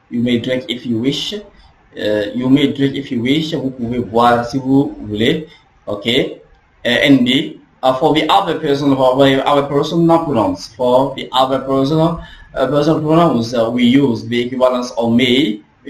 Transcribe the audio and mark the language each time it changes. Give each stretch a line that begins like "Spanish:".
English: You may drink if you wish. You may drink if you wish.
French: Vous pouvez boire si vous voulez.
English: Okay. And B, for the other person, for the other personal pronouns. For the other personal pronouns, we use the equivalence of may.